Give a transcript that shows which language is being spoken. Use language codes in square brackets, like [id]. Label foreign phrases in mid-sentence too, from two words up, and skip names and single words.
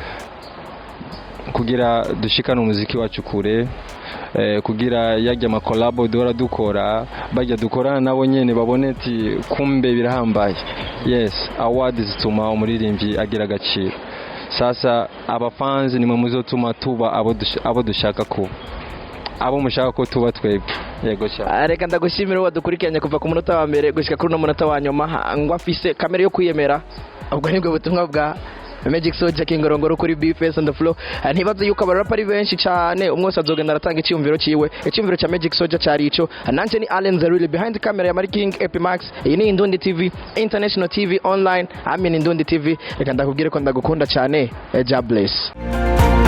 [rn] kugira dushikana umuziki wacu kure kugira yajya amakolabo dora dukora bajya dukorana nabo nyene baboneti kumbe birahambaye [en] yes award [rn] zituma umuririmbyi agira agaciro sasa abafanzi nimwe muzotuma tuba abo dushaka kuba abo mushaka ko tuba twebwe yego cyane reka ndagushimira wadukurikiranye kuva ku munota wa mbere gushika kuri no munota wa nyuma ngo afise kamera yo kwiyemera ubwo nibwo butumwa bwa Magic Soldier Kingorongoro kuri BFS on the floor ntibaze yuko abarapa ari benshi cyane umwose azogenda aratanga icyumviro ciwe icyumviro cya Magic Soldier cyari ico nanje ni Allen Zaruli [en] behind the camera [rn] ya Marking Epimax iyi ni Indundi TV International TV online Indundi TV reka ndakubwire ko ndagukunda cyane [en] God bless